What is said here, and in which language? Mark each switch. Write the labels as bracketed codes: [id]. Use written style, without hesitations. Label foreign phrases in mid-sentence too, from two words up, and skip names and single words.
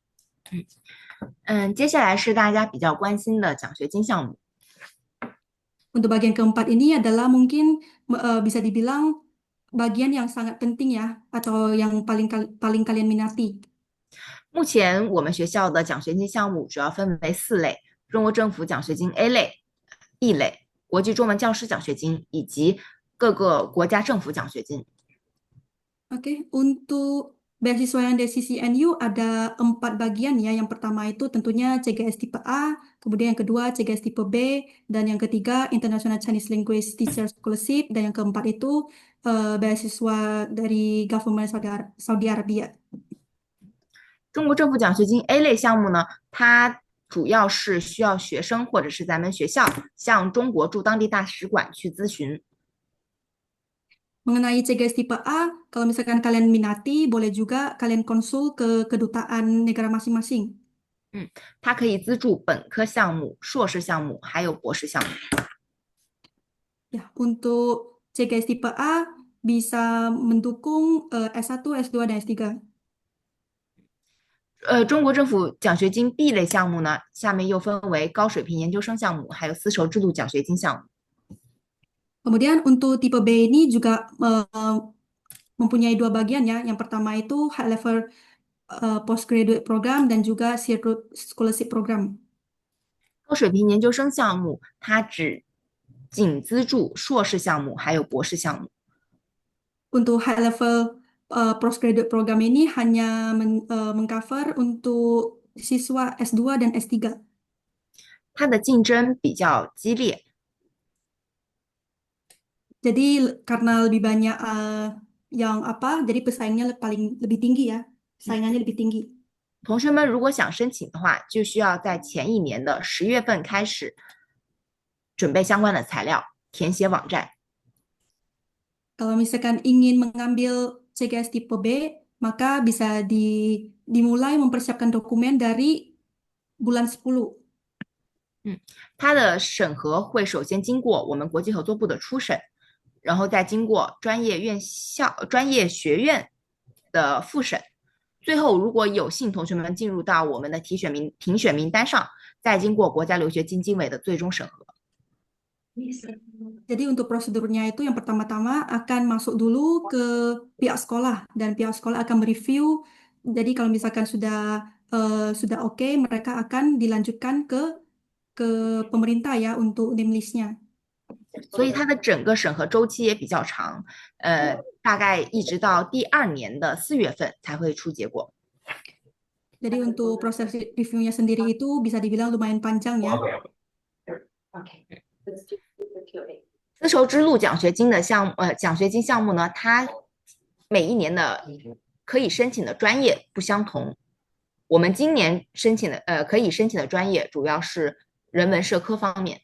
[zh] 接下来是大家比较关心的奖学金项目。 [id] Untuk bagian keempat ini adalah mungkin bisa dibilang bagian yang sangat penting ya, atau yang paling kalian minati. [zh] 目前我们学校的奖学金项目主要分为4类：中国政府奖学金 A 类、B 类、国际中文教师奖学金以及各个国家政府奖学金。 [id] Oke, untuk beasiswa yang dari CCNU ada 4 bagian ya. Yang pertama itu tentunya CGS tipe A, kemudian yang kedua CGS tipe B, dan yang ketiga International Chinese Language Teacher Scholarship, dan yang keempat itu beasiswa dari Government Saudi Arabia. [zh] 中国政府奖学金 A 类项目呢，它主要是需要学生或者是咱们学校向中国驻当地大使馆去咨询。 [id] Mengenai CGS tipe A, kalau misalkan kalian minati, boleh juga kalian konsul ke kedutaan negara masing-masing. [zh] 它可以资助本科项目、硕士项目，还有博士项目。 [id] Ya, untuk CGS tipe A bisa mendukung S1, S2, dan S3. [zh] 中国政府奖学金 B 类项目呢，下面又分为高水平研究生项目，还有丝绸之路奖学金项目。 [id] Kemudian untuk tipe B ini juga mempunyai 2 bagian ya. Yang pertama itu [en] high level postgraduate program [id] dan juga Silk Scholarship Program. [zh] 高水平研究生项目它仅资助硕士项目还有博士项目。 [id] untuk [en] high level postgraduate program [id] ini hanya mengcover untuk siswa S2 dan S3. [zh] 它的竞争比较激烈。 [id] Jadi karena lebih banyak yang jadi pesaingnya lebih tinggi ya, saingannya lebih tinggi. [zh] 同学们如果想申请的话，就需要在前一年的10月份开始准备相关的材料，填写网站。 [id] Kalau misalkan ingin mengambil CGS tipe B, maka bisa dimulai mempersiapkan dokumen dari bulan 10. [zh] 它的审核会首先经过我们国际合作部的初审，然后再经过专业学院的复审，最后如果有幸同学们进入到我们的评选名单上，再经过国家留学基金委的最终审核。 [id] Jadi untuk prosedurnya itu yang pertama-tama akan masuk dulu ke pihak sekolah dan pihak sekolah akan mereview. Jadi kalau misalkan sudah oke, mereka akan dilanjutkan ke pemerintah ya untuk [en] name list- [id] nya. [zh] 所以它的整个审核周期也比较长，大概一直到第2年的4月份才会出结果。 [id] Jadi untuk proses reviewnya sendiri itu bisa dibilang lumayan panjang ya. [zh] 丝绸之路奖学金的奖学金项目呢，它每一年的可以申请的专业不相同。我们今年申请的可以申请的专业主要是人文社科方面。